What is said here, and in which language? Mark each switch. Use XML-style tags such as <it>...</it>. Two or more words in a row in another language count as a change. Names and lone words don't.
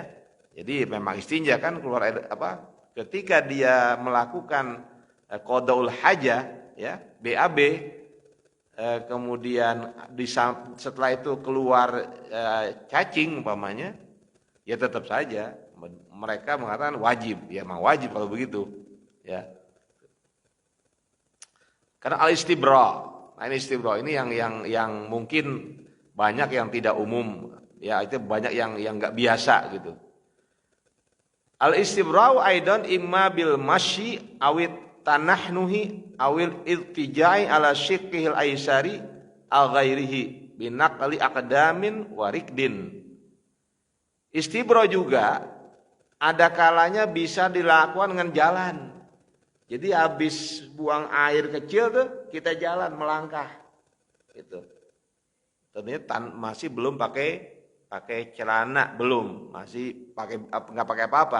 <id>Jadi memang istinja kan keluar air ketika dia melakukan</id> <ar>قضاء الحاجة,</ar> <id>ya, BAB, kemudian setelah itu keluar cacing umpamanya, ya tetap saja mereka mengatakan wajib, ya memang wajib kalau begitu, ya. Karena al-istibra. Nah, ini istibra ini yang mungkin Banyak yang tidak umum, ya itu banyak yang nggak biasa gitu.</id> <ar>الاستبراء أيضا إما بالمشي أو التنحنح أو الالتجاء على شقه الأيسر أو غيره بنقل أقدام وركض.</ar> <id>Istibra juga ada kalanya bisa dilakukan dengan jalan. Jadi habis buang air kecil tuh kita jalan melangkah gitu. Ternyata masih belum pakai celana, belum, masih nggak pakai apa-apa.</id>